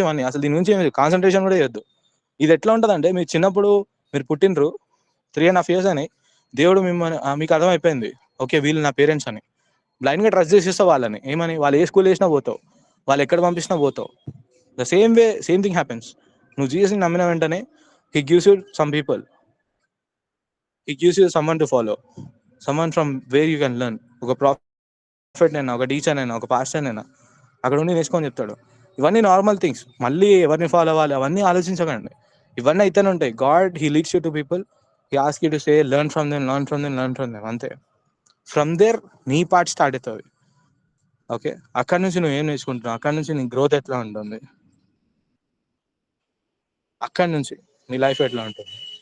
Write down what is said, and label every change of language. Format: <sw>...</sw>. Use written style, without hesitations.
<te>ఇవన్నీ అసలు దీని నుంచి కాన్సన్ట్రేషన్ కూడా చేయొద్దు. ఇది ఎట్లా ఉంటుంది అంటే, మీరు చిన్నప్పుడు మీరు పుట్టినరు 3.5 years అని దేవుడు మిమ్మల్ని మీకు అర్థమైపోయింది, ఓకే వీళ్ళు నా పేరెంట్స్ అని. బ్లైండ్గా ట్రస్ట్ చేసేస్తావు వాళ్ళని. ఏమని? వాళ్ళు ఏ స్కూల్ వేసినా పోతావు, వాళ్ళు ఎక్కడ పంపించినా పోతావు.</te> <en>The same way same thing happens.</en> <te>నువ్వు జీసస్ని నమ్మిన వెంటనే</te> <en>He gives you some people. He gives you someone to follow. Someone from where you can learn.</en> <te>ఒక ప్రాఫిట్ అయినా, ఒక టీచర్ అయినా, ఒక పాస్టర్ అయినా అక్కడ ఉండి నేర్చుకొని చెప్తాడు. ఇవన్నీ నార్మల్ థింగ్స్. మళ్ళీ ఎవరిని ఫాలో అవ్వాలి అవన్నీ ఆలోచించకండి. ఇవన్నీ అయితేనే ఉంటాయి.</te> <en>God he leads you to people. He ask you to say learn from them, learn from them, learn from them, అంతే. From there</en> <te>నీ పార్ట్ స్టార్ట్ అవుతుంది. ఓకే, అక్కడ నుంచి నువ్వు ఏం నేర్చుకుంటున్నావు, అక్కడ నుంచి నీ గ్రోత్ ఎట్లా ఉంటుంది, అక్కడ నుంచి నీ లైఫ్ ఎట్లా ఉంటుంది.</te>